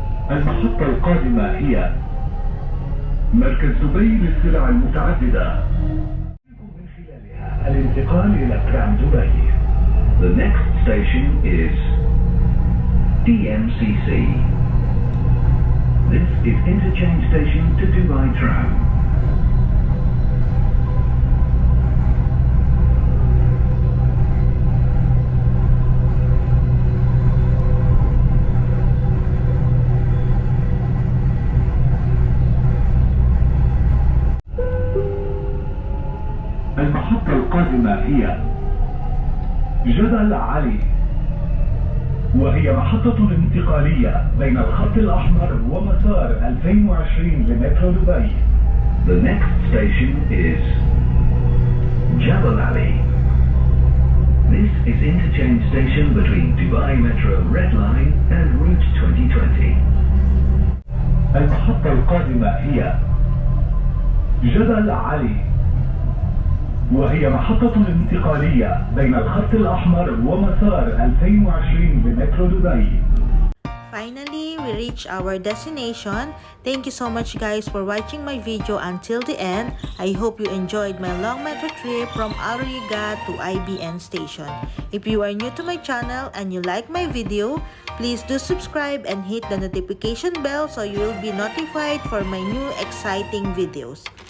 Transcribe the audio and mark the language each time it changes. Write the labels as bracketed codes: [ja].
[ar] المحطة القادمة هي مركز دبي للسلع المتعددة. من خلالها الانتقال إلى ترام دبي. [en] The next station is DMCC. This is interchange station to Dubai Tram. [ar] المحطة القادمة هي جبل علي، وهي محطة انتقالية بين الخط الأحمر ومسار 2020 لمترو دبي. [en] The next station is Jebel Ali. This is interchange station between Dubai Metro Red Line and Route 2020. [ar] القادمة هي جبل علي، وهي محطة انتقالية بين الخط الأحمر ومسار 2020 بمترو دبي. [en] Finally, we reached our destination. Thank you so much guys for watching my video until the end. I hope you enjoyed my long metro trip from Al Riga to IBN station. If you are new to my channel and you like my video, please do subscribe and hit the notification bell so you will be notified for my new exciting videos.